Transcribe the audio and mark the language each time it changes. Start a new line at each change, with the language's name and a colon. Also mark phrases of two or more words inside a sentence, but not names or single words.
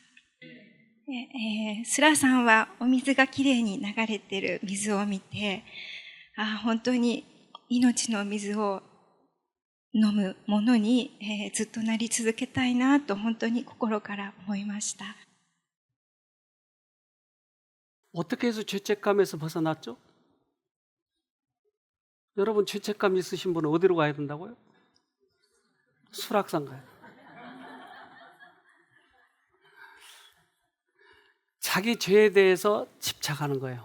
Japanese: スラ山はお水がきれいに流れている水を見て、本当に命の水を飲むものに、ずっとなり続けたいなと本当に心から思いました。
Korean: 어떻게 해서 죄책감에서 벗어났죠? 여러분 죄책감 있으신 분은 어디로 가야 된다고요? 수락산 가요. 자기 죄에 대해서 집착하는 거예요.